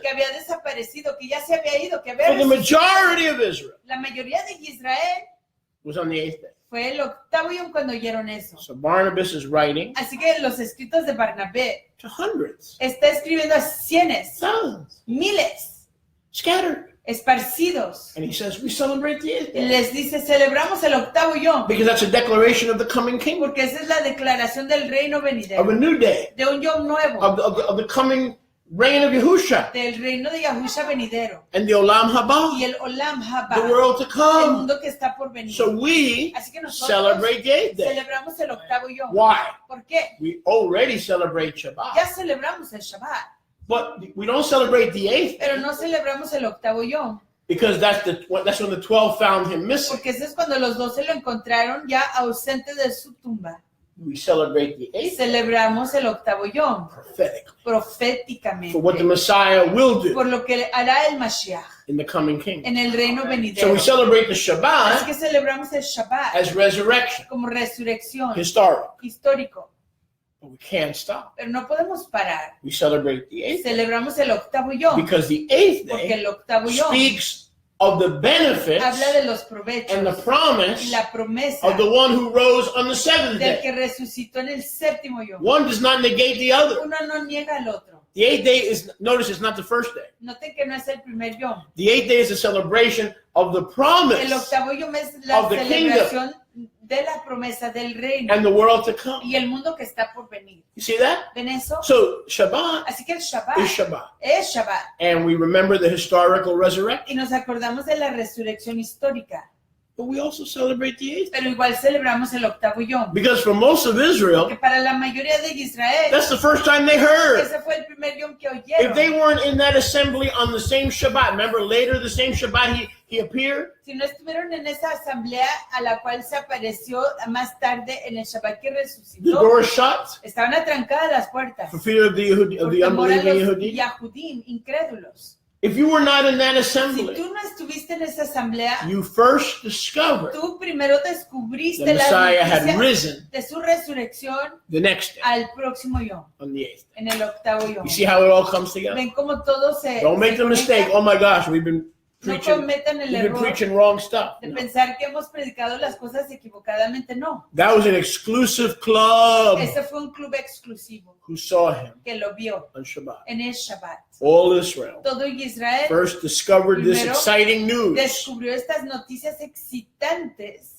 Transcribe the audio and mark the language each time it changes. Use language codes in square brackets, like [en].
[es] que había desaparecido, que ya se había ido, que había [en] For the [es] resucitado. [en] majority of Israel [es] La mayoría de Israel [en] was on the 8th day. [es] fue el octavo Yom cuando oyeron eso. [en] So Barnabas is writing [es] Así que los escritos de Barnabé [en] to hundreds, [es] está escribiendo a cienes, [en] thousands, [es] miles, [en] scattered. [es] esparcidos. [en] And he says, we celebrate the 8th [es] Y [en] day. [es] les dice, celebramos el octavo Yom, [en] Because that's a declaration of the coming kingdom, [es] porque esa es la declaración del reino [en] of a [es] venidero, [en] new day, [es] de un Yom nuevo, [en] of the coming reign of Yahusha [es] del reino de Yahusha venidero [en] and the Olam Haba, [es] el Olam [en] the [es] Haba, [en] world to [es] el [en] come. [es] mundo que está por venir. [en] So we [es] Así que nosotros [en] celebrate the 8th day. [es] celebramos el octavo Yom. [en] Why? [es] ¿Por qué? [en] We already celebrate Shabbat, [es] Ya celebramos el Shabbat, [en] but we don't celebrate the 8th [es] pero [en] day [es] no celebramos el octavo Yom, [en] because that's when the 12 found him missing. [es] porque ese es cuando los 12 lo encontraron ya ausente de su tumba. [en] We celebrate the 8th day [es] Celebramos el octavo Yom, [en] prophetically [es] proféticamente, [en] for what the Messiah will do [es] por lo que hará el Mashiach [en] in the coming kingdom. [es] en el reino [en] So [es] venidero. [en] we celebrate the [es] Así [en] Shabbat [es] que celebramos el Shabbat [en] as resurrection, [es] como resurrección [en] historic, [es] histórico, [en] but we can't stop. [es] pero no podemos parar. [en] We celebrate the 8th day [es] Celebramos el octavo Yom, [en] because the 8th [es] porque [en] day [es] el octavo Yom [en] speaks of the benefits [es] habla de los provechos [en] and the [es] y [en] promise [es] la promesa [en] of the one who rose on the 7th day. [es] que resucitó en el séptimo Yom. [en] One does not negate the other. [es] Uno no niega al otro. [en] The 8th day is, notice it's not the first day. [es] Noten que no es el primer Yom. [en] The 8th day is a celebration of the promise [es] El octavo Yom es la [en] of the [es] celebración de la promesa del reino [en] and the world to come. [es] y el mundo que está por venir. [en] You see that? [es] ¿Ven eso? [en] So Shabbat [es] Así que el [en] is [es] Shabbat [en] Shabbat. [es] es Shabbat. [en] And we remember the historical resurrection. [es] Y nos acordamos de la resurrección histórica, [en] But we also celebrate the 8th day. [es] pero igual celebramos el octavo Yom. [en] Because for most of Israel, [es] Que para la mayoría de Israel, [en] that's the first time they heard. [es] ese fue el primer Yom que [en] If they [es] oyeron. [en] weren't in that assembly on the same Shabbat, remember later the same Shabbat he appeared? [es] Si no estuvieron en esa asamblea a la cual se apareció más tarde en el Shabbat que [en] The [es] resucitó, [en] doors shut [es] estaban atrancadas las puertas [en] for fear of the [es] por temor a [en] unbelieving [es] Yehudi. Yahudim, incrédulos. [en] If you were not in that [es] Si [en] assembly, [es] tú no estuviste en esa asamblea, [en] you first discovered [es] tú primero [en] the [es] descubriste la [en] Messiah had [es] noticia [en] risen [es] de su resurrección [en] the next day [es] al próximo Yom, [en] on the 8th. [es] en el octavo Yom. [en] You see how it all comes together? [es] Ven cómo todo se [en] Don't make [es] se [en] the mistake. [es] conecta. [en] Oh my gosh, we've been [es] No [en] preaching [es] cometan el [en] You've been [es] error [en] preaching wrong stuff. [es] de [en] No. [es] pensar que hemos predicado las cosas equivocadamente. No, [en] That was an exclusive club [es] ese fue un club exclusivo [en] who saw him [es] que lo vio [en] on Shabbat. [es] en el Shabbat. [en] All Israel [es] Todo Israel [en] first discovered this [es] Primero, [en] exciting news [es] descubrió estas noticias excitantes